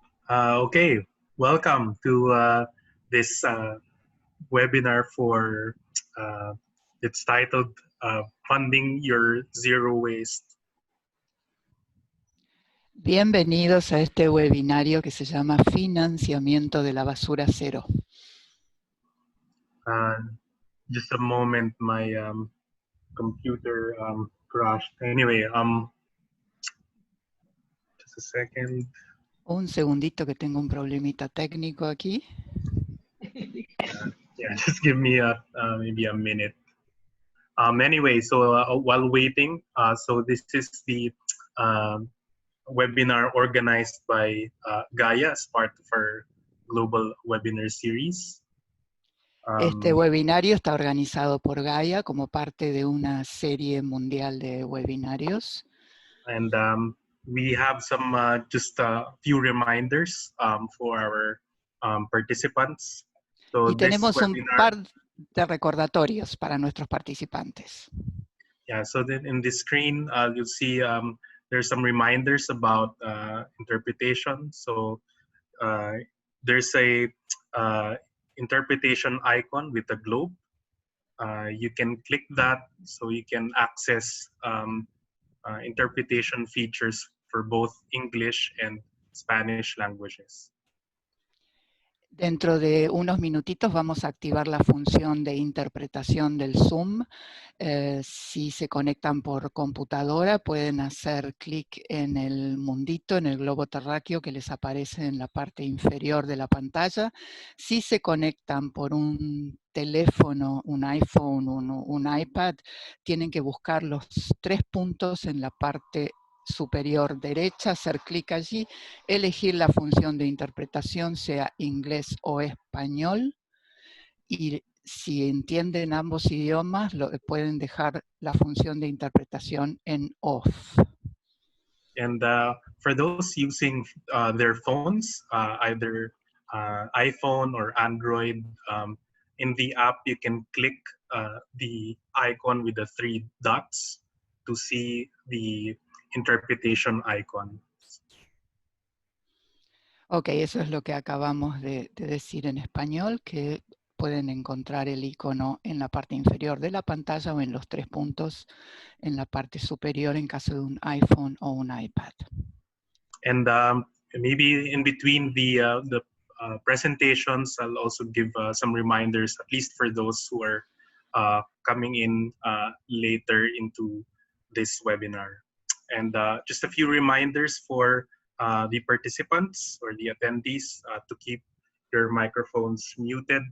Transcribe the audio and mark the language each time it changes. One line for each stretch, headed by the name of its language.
English: Okay, welcome to this webinar for it's titled Funding Your Zero Waste.
Spanish: Bienvenidos a este webinario que se llama Financiamiento de la Basura Cero.
English: Just a moment, my computer crashed. Anyway, just a second.
Spanish: Un segundito que tengo un problemita técnico aquí.
English: Yeah, just give me maybe a minute. Anyway, so while waiting, so this is the webinar organized by GAIA as part of our global webinar series.
Spanish: Este webinario está organizado por GAIA como parte de una serie mundial de webinarios.
English: And we have some just a few reminders for our participants. So
Spanish: Y
English: this
Spanish: tenemos un
English: webinar,
Spanish: par de recordatorios para nuestros participantes.
English: yeah, so then in the screen, you'll see there's some reminders about interpretation. So there's a interpretation icon with a globe. You can click that so you can access interpretation features for both English and Spanish languages.
Spanish: Dentro de unos minutitos vamos a activar la función de interpretación del Zoom. Si se conectan por computadora, pueden hacer clic en el mundito, en el globo terráqueo que les aparece en la parte inferior de la pantalla. Si se conectan por un teléfono, un iPhone, un iPad, tienen que buscar los 3 puntos en la parte superior derecha, hacer clic allí, elegir la función de interpretación, sea inglés o español, y si entienden ambos idiomas, pueden dejar la función de interpretación en off.
English: And for those using their phones, either iPhone or Android, in the app you can click the icon with the 3 dots to see the interpretation icon.
Spanish: Ok, eso es lo que acabamos de decir en español, que pueden encontrar el icono en la parte inferior de la pantalla o en los 3 puntos en la parte superior en caso de un iPhone o un iPad.
English: And maybe in between the presentations, I'll also give some reminders, at least for those who are coming in later into this webinar. And just a few reminders for the participants or the attendees to keep your microphones muted.